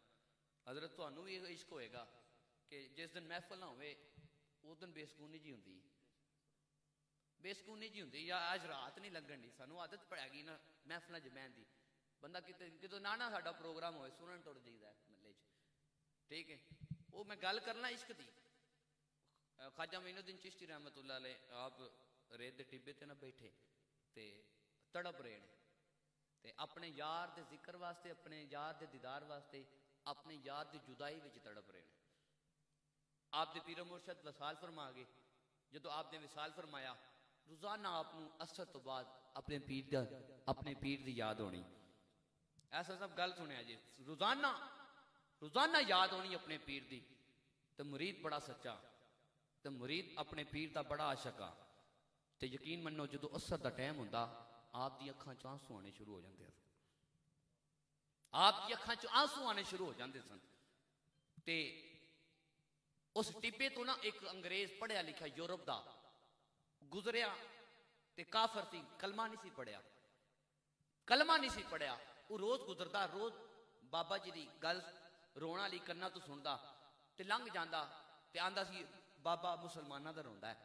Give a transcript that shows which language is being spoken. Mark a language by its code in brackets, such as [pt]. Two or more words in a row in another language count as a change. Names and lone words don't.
[pa] حضرت تہانوں بھی عشق ہوئے گا کہ جس دن محفل نہ ہووے اس دن بے سکونی جی ہوندی، بے سکونی جی ہوندی، یا اج رات نہیں لگن دی، سانوں عادت پے گئی نہ محفلوں چ بہن دی، بندہ کتوں نہ ساڈا پروگرام ہووے سنن ٹر جائیدا محلے چ, [ur] ٹھیک ہے. [pa] وہ میں گل کرنا عشق دی۔ خواجہ معین الدین چشتی [ar] رحمة الله عليه [pa] آپ ریت کے ٹبے تے نا بیٹھے تے تڑپ رہے نے، تے اپنے یار کے ذکر واسطے، اپنے یار کے دیدار واسطے, [ur] اپنے یار کی جدائی میں تڑپ رہے ہیں. آپ کے پیر مرشد وصال فرما گئے، جو آپ نے وصال فرمایا [pa] روزانہ آپنوں عصر تو بعد اپنے پیر کی یاد ہونی. ایسا سب گل سنیا جی، روزانہ روزانہ یاد ہونی اپنے پیر کی. تو مرید بڑا سچا، تو مرید اپنے پیر کا بڑا عاشقا، تو یقین منو جو عصر کا ٹائم ہوندا آپ دی اکھاں چ آنسو آنے شروع ہو جاتے، آپ دی اکھاں چ آنسو آنے شروع ہو جاتے سن. تے اس ٹبے تو نا ایک انگریز پڑھیا لکھا یورپ کا گزریا، تے کافر سی، کلمہ نہیں سی پڑھیا، کلمہ نہیں سی پڑھیا، وہ روز گزرتا، روز بابا جی کی گل رونا لی کنا تو سنتا، تے لنگھ جاتا، تے آندا سی بابا مسلماناں کا روندا ہے.